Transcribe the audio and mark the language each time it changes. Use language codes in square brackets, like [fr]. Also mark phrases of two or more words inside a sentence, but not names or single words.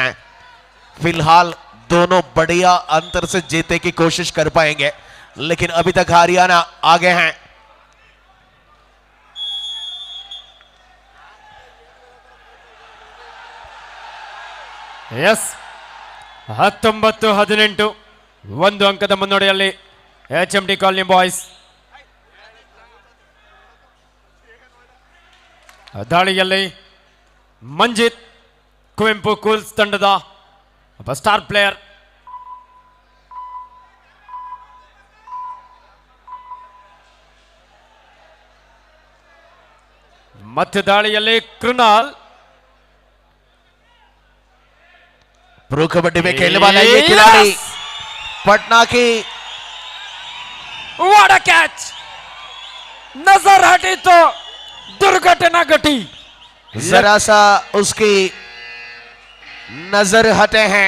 [hi] फिलहाल दोनों बढ़िया अंतर से जीतने की कोशिश कर पाएंगे, लेकिन अभी तक हरियाणा आगे हैं. [kn] यस 19-18 ಒಂದು ಅಂಕದ ಮುನ್ನಡೆಯಲ್ಲಿ HMT ಕಾಲನಿ ಬಾಯ್ಸ್. ದಾಳಿಯಲ್ಲಿ ಮಂಜಿತ್ ಕುವೆಂಪು ಕೂಲ್ಸ್ ತಂಡದ ಒಬ್ಬ [en] star player. [kn] ಮತ್ತೆ ದಾಳಿಯಲ್ಲಿ ಕೃಣಾಲ್. [hi] प्रो कबड्डी में खेलने वाला ये खिलाड़ी पटना की. [en] what a catch! [hi] नजर हटी तो दुर्घटना घटी. जरा सा उसकी नजर हटे हैं.